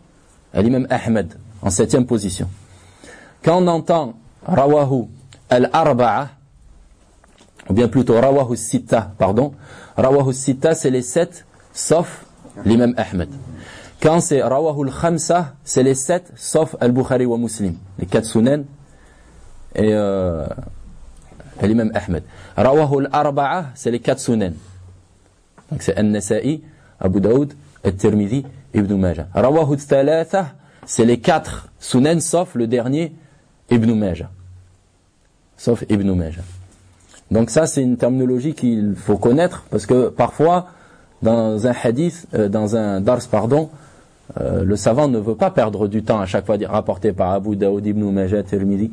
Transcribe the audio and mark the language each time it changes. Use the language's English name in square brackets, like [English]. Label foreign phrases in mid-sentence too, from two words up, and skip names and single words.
[French] L'imam Ahmed, en 7e position. Quand on entend [Arabic] رواه الأربعة, [French] ou bien plutôt [Arabic] رواه الستة, [French] pardon, [Arabic] رواه الستة, [French] c'est les 7, sauf l'imam Ahmed. Quand c'est [Arabic] رواه الخمسة, [French] c'est les 7, sauf al-Bukhari wa Muslim, les 4 sunan et l'imam Ahmed. [Arabic] رواه الأربعة, [French] c'est les 4 sunan. Donc c'est An-Nasa'i, Abu Daoud, At-Tirmidhi, Ibn Majah. [Arabic] رواه الثلاثة, [French] c'est les 4 sunan, sauf le dernier, Ibn Majah. Sauf Ibn Majah. Donc ça, c'est une terminologie qu'il faut connaître, parce que parfois, dans un hadith, dans un dars, pardon, le savant ne veut pas perdre du temps à chaque fois dire rapporté par Abu Daoud, Ibn Majah, Tirmidhi.